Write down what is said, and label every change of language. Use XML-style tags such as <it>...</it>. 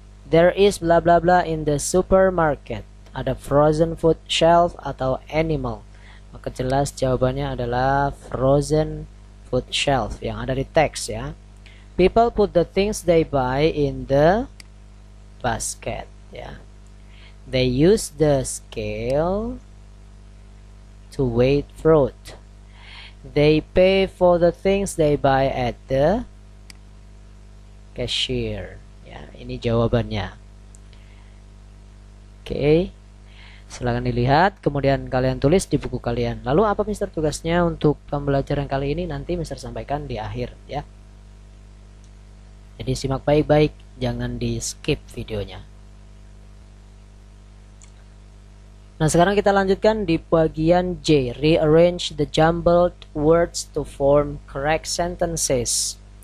<en>There is blah blah blah in the supermarket.</en> <id>Ada frozen food shelf atau animal. Maka jelas jawabannya adalah frozen food shelf yang ada di teks ya.</id> <en>People put the things they buy in the basket ya. They use the scale to weight fruit. They pay for the things they buy at the cashier.</en> <id>Ya, ini jawabannya. Oke. Silakan dilihat, kemudian kalian tulis di buku kalian. Lalu apa Mister tugasnya untuk pembelajaran kali ini? Nanti Mister sampaikan di akhir ya. Jadi simak baik-baik, jangan di skip videonya. Nah, sekarang kita lanjutkan di bagian J.</id> <en>Rearrange the jumbled words to form correct sentences.</en>